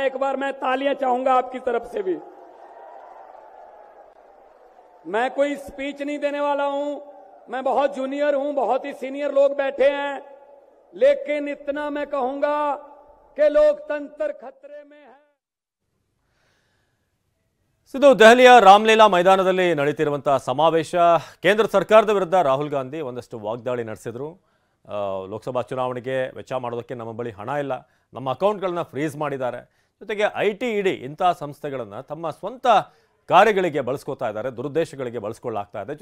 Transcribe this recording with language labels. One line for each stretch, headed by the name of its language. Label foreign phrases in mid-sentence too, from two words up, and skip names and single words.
Hindi: एक बार मैं तालियां चाहूंगा आपकी तरफ से भी। मैं कोई स्पीच नहीं देने वाला हूं, मैं बहुत जूनियर हूं, बहुत ही सीनियर लोग बैठे हैं, लेकिन इतना मैं कहूंगा कि लोकतंत्र खतरे में है।
Kannada: ಇದು ದೆಹಲಿಯ ರಾಮಲೀಲಾ ಮೈದಾನದಲ್ಲಿ ನಡೆಯುತ್ತಿರುವಂತಹ ಸಮಾವೇಶ. ಕೇಂದ್ರ ಸರ್ಕಾರದ ವಿರುದ್ಧ ರಾಹುಲ್ ಗಾಂಧಿ ಒಂದಷ್ಟು ವಾಗ್ದಾಳಿ ನಡೆಸಿದ್ರು. ಲೋಕಸಭಾ ಚುನಾವಣೆಗೆ ವೆಚ್ಚ ಮಾಡೋದಕ್ಕೆ ನಮ್ಮ ಬಳಿ ಹಣ ಇಲ್ಲ, ನಮ್ಮ ಅಕೌಂಟ್ಗಳನ್ನ ಫ್ರೀಸ್ ಮಾಡಿದ್ದಾರೆ, ಜೊತೆಗೆ ಐಟಿ ಇಡಿ ಇಂತಹ ಸಂಸ್ಥೆಗಳನ್ನು ತಮ್ಮ ಸ್ವಂತ ಕಾರ್ಯಗಳಿಗೆ ಬಳಸ್ಕೋತಾ ಇದ್ದಾರೆ, ದುರುದ್ದೇಶಗಳಿಗೆ ಬಳಸ್ಕೊಳ್ಳಾಗ್ತಾ ಇದೆ.